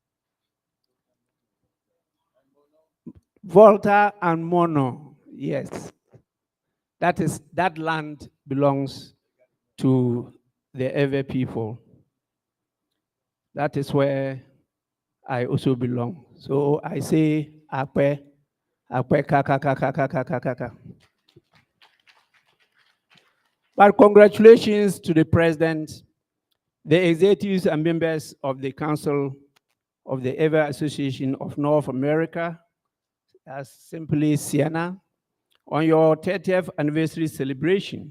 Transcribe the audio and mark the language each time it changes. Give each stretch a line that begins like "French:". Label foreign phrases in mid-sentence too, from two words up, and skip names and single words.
English: Volta and Mono, yes. That land belongs to the Ewe people. That is where I also belong. So I say,
Ewe: Akwe, Akwe, kaka, kaka, kaka, kaka, kaka.
English: But congratulations to the president, the executives and members of the Council of the Ewe Association of North America, as simply Ceana, on your 30th anniversary celebration.